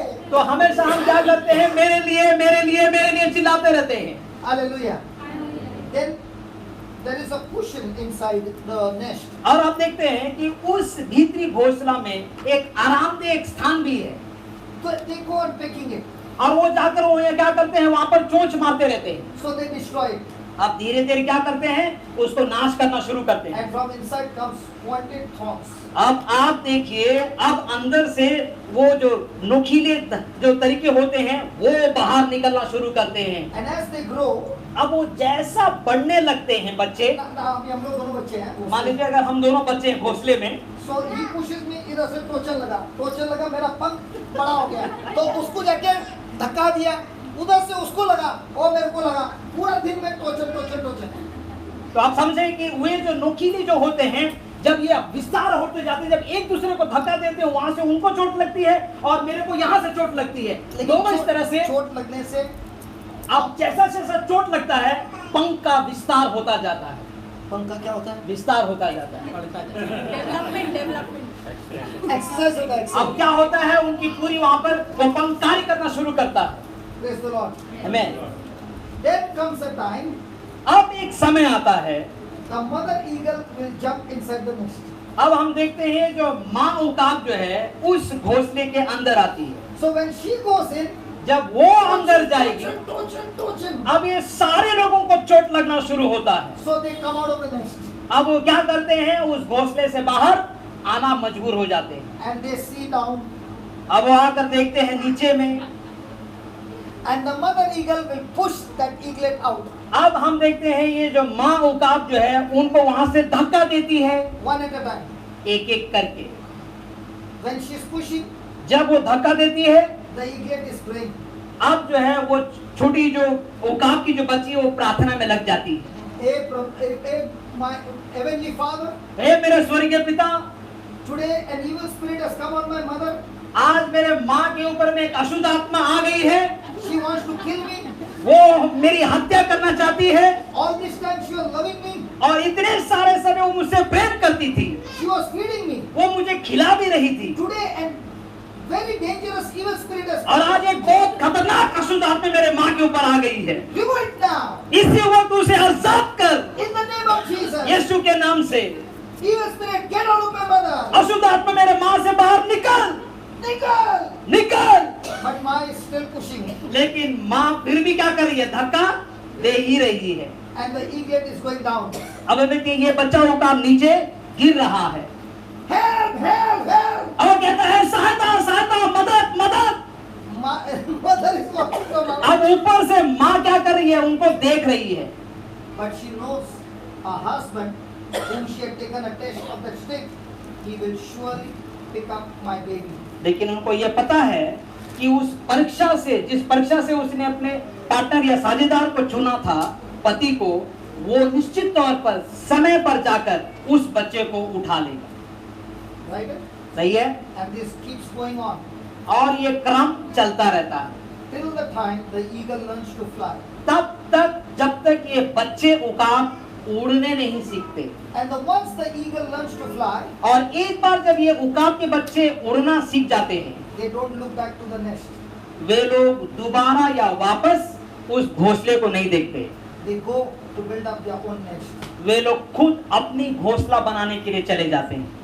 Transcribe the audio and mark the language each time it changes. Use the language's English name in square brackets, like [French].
[Hindi] तो हमेशा हम क्या करते हैं, मेरे लिए मेरे लिए मेरे लिए चिल्लाते रहते हैं। [English] Hallelujah. Then there is a cushion inside the nest. [Hindi] और आप देखते हैं कि उस भीतरी घोंसला में एक आरामदेह एक स्थान भी है, [English] So they go on picking it. [Hindi] और वो जाकर वो ये क्या करते हैं, वहां पर चोंच मारते रहते हैं। [English] So they destroy it. [Hindi] अब धीरे धीरे क्या करते हैं, उसको नाश करना शुरू करते हैं। [English] And from inside comes pointed thorns. [Hindi] अब आप देखिए, अब अंदर से वो जो नुकीले जो तरीके होते हैं वो बाहर निकलना शुरू करते हैं। [English] And as they grow, [Hindi] अब वो जैसा बढ़ने लगते हैं बच्चे, हम लोग दोनों बच्चे हैं। मान लीजिए अगर हम दोनों बच्चे हैं घोंसले में, [English] So he pushes me, [Hindi] इधर से टोचन लगा, मेरा पंख बड़ा हो गया, तो उसको जाके धक्का दिया, उधर से उसको लगा और मेरे को लगा, पूरा दिन में टोचन। तो आप समझे कि वे जो नुकीले जो होते हैं जब ये विस्तार होते जाते हैं, जब एक दूसरे को धक्का देते हैं, वहां से उनको चोट लगती है और मेरे को यहाँ से चोट लगती है। दोनों इस तरह से चोट लगने से अब जैसा जैसा चोट लगता है, पंख का विस्तार होता जाता है, पंख का क्या होता है? विस्तार होता जाता है। एक्सरसाइज होता है। अब क्या होता है, उनकी पूरी वहां पर वो पंख कार्य करना शुरू करता है। [English] Praise the lord. [Hindi] आमीन। [English] Then comes a time [Hindi] अब एक समय आता है, [English] the mother eagle will jump inside the nest. [Hindi] अब हम देखते हैं जो माँ उकाब जो है उस घोंसले के अंदर आती है। [English] So when she goes in, [Hindi] जब वो अंदर जाएगी, tochen. अब ये सारे लोगों को चोट लगना शुरू होता है। [English] So they come out of the nest [Hindi] अब वो क्या करते हैं, उस घोंसले से बाहर आना मजबूर हो जाते हैं। [English] and they see down, [Hindi] अब वो आकर देखते हैं नीचे में, [English] and the mother eagle will push that eaglet out [Hindi] अब हम देखते हैं ये जो माँ उकाब जो है उनको वहां से धक्का देती है, [English] one at a time. [Hindi] एक एक करके। [English] When she is pushing, [Hindi] जब वो धक्का देती है, [English] the eaglet is praying. [Hindi] अब जो है वो छोटी जो उकाब की जो बच्ची है वो प्रार्थना में लग जाती है। [English] My heavenly Father, [Hindi] हे मेरे स्वर्गीय पिता, [English] today an evil spirit has come on my mother. [Hindi] आज मेरे माँ के ऊपर में एक अशुद्ध आत्मा आ गई है, [English] She wants to kill me. [Hindi] वो मेरी हत्या करना चाहती है [English] All this time she was loving me. [Hindi] और इतने सारे समय वो मुझसे प्रेम करती थी, [English] She was feeding me. [Hindi] वो मुझे खिला भी रही थी। [English] Today an very dangerous evil spirit has [Hindi] और [English] come. [Hindi] आज एक बहुत खतरनाक अशुद्ध आत्मा मेरे माँ के ऊपर आ गई है। [English] Remove it now. [Hindi] इसी वक्त उसे आजाद कर, [English] In the name of Jesus. [Hindi] यीशु के नाम से। [English] Evil spirit, get out of my mother. [Hindi] अशुद्ध आत्मा मेरे माँ से बाहर निकल, Nikal. निकल। [English] But Ma is still pushing. [Hindi] लेकिन माँ फिर भी क्या कर रही है, धक्का दे ही रही है। [English] And the eaglet is going down. [Hindi] अब देखिए ये बच्चा उकाब नीचे गिर रहा है। [English] Help, help, help. [Hindi] अब वो कहता है सहायता सहायता, मदद मदद। [English] Mother is walking from out. [Hindi] अब ऊपर से माँ क्या कर रही है, उनको देख रही है। [English] But she knows her husband, whom she had taken a test of the stick, he will surely pick up my baby. [Hindi] लेकिन उनको ये पता है कि उस परीक्षा से, जिस परीक्षा से उसने अपने पार्टनर या साझेदार को चुना था, पति को, वो निश्चित तौर पर समय पर जाकर उस बच्चे को उठा लेगा। [English] Right? [Hindi] सही है? [English] And this keeps going on [Hindi] और ये क्रम चलता रहता है [English] till the time the eagle learns to fly. [Hindi] तब तक जब तक ये बच्चे उकाब उड़ने नहीं सीखते। [English] And once the eagle learns to fly, [Hindi] और एक बार जब ये उकाब के बच्चे उड़ना सीख जाते हैं, [English] they don't look back to the nest. [Hindi] वे लोग दोबारा या वापस उस घोंसले को नहीं देखते। [English] They go to build up their own nest. [Hindi] वे लोग खुद अपनी घोंसला बनाने के लिए चले जाते हैं।